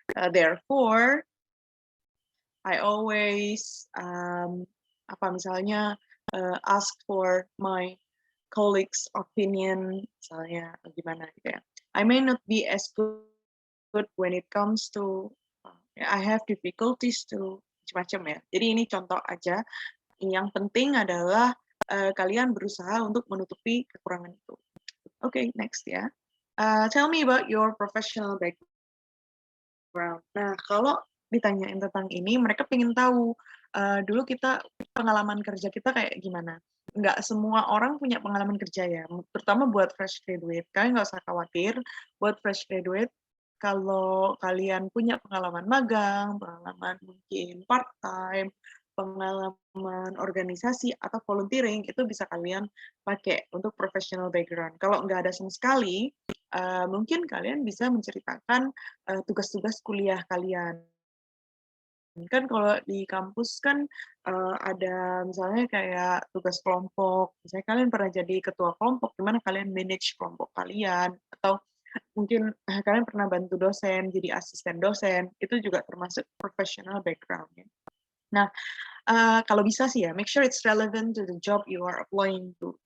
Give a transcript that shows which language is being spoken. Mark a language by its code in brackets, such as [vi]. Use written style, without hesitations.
[en] Therefore, I always misalnya ask for my colleagues' opinion, [id] misalnya gimana gitu ya. [en] I may not be as good when it comes to I have difficulties to [id] macam-macam ya. Jadi ini contoh aja. Yang penting adalah kalian berusaha untuk menutupi kekurangan itu. [en] Okay, next ya. Tell me about your professional background. [id] Nah, kalau ditanyain tentang ini, mereka pengen tahu dulu kita pengalaman kerja kita kayak gimana. Nggak semua orang punya pengalaman kerja ya, terutama buat fresh graduate. Kalian nggak usah khawatir, buat fresh graduate, kalau kalian punya pengalaman magang, pengalaman mungkin part-time, pengalaman organisasi, atau volunteering, itu bisa kalian pakai untuk professional background. Kalau nggak ada sama sekali, mungkin kalian bisa menceritakan tugas-tugas kuliah kalian. Kan kalau di kampus kan ada misalnya kayak tugas kelompok, misalnya kalian pernah jadi ketua kelompok, gimana kalian manage kelompok kalian, atau mungkin kalian pernah bantu dosen, jadi asisten dosen, itu juga termasuk professional background-nya. Nah, kalau bisa sih ya, [en] make sure it's relevant to the job you are applying to.